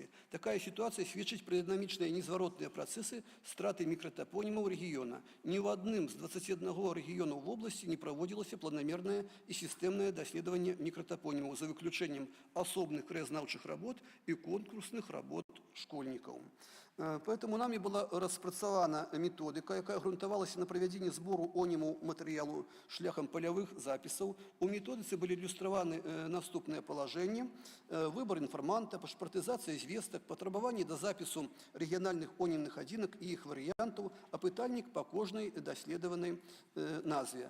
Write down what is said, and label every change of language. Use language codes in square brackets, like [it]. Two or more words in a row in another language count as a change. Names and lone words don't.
[be] Такая сітуацыя сведчыць пра дынамічныя незваротныя працэсы страты мікратапонімаў рэгіёна. Ні ў адным з 21 рэгіёнаў вобласці не праводзілася планамернае і сістэмнае даследаванне мікратапонімаў за выключэннем асобных краязнаўчых работ і конкурсных работ школьнікаў. [ru] Поэтому нами была [be] распрацавана методика, якая грунтавалася на правядзенні збору оніму матэрыялу шляхам палявых запісаў. У методыцы былі ілюстраваны наступныя палажэнні: выбор інфарманта, пашпартызацыя звестак, патрабаванні да запісу рэгіянальных онімных адзінак і іх варыянтаў, апытальнік па кожнай даследаванай назве.